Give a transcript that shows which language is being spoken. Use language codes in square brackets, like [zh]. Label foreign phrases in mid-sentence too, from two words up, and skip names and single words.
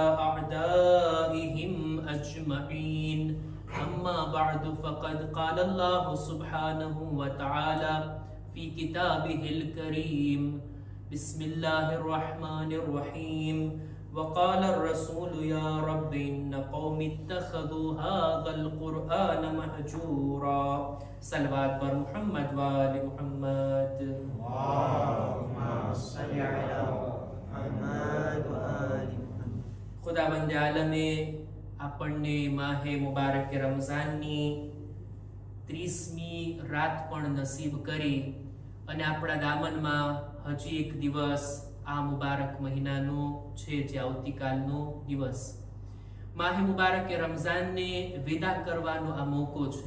[ar] أعدائهم أجمعين أما بعد فقد قال الله سبحانه وتعالى في كتابه الكريم بسم الله الرحمن الرحيم وقال الرسول يا رب إن قوم اتخذوا هذا القرآن مهجورا [ur] صلوات بر محمد وآل محمد [ar] اللهم صل على محمد وآل محمد. [gu] ખુદાવંદ આલમે આપણને માહે મુબારક રમઝાનની 30મી રાત પણ નસીબ કરી અને આપણા દામનમાં હજી એક દિવસ આ મુબારક મહિનાનો છે જે આવતીકાલનો દિવસ માહે મુબારક રમઝાનને વિદા કરવાનો આ મોકો છે.